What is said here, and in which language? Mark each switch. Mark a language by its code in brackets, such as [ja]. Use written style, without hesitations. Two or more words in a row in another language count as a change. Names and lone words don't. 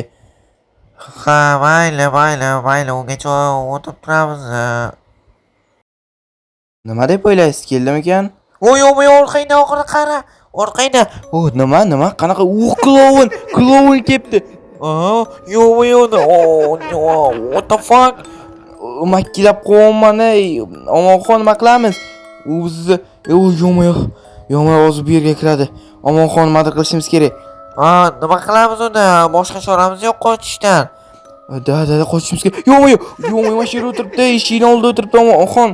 [uz] Ha, mayli, ungacha o'tirib turamiz. Nima deb o'ylaysiz, keldimikan? Yo'q, orqangda oxiri qara. Orqangda. Nima? Qanaqa? Kloun kelibdi. Yo'q, [en] what the fuck? [uz] Makkilab qo'yman, Omonxon, nima qilamiz? U bizni, yo'q, hozir bu yerga kiradi. Omonxon, nima qilishimiz kerak? Nima qilamiz unda? Boshqa choramiz yo'q qochishdan. Da, qochishimiz kerak. Yo'q, mashina o'tiribdi, eshikni oldida o'tiribdi Omonxon.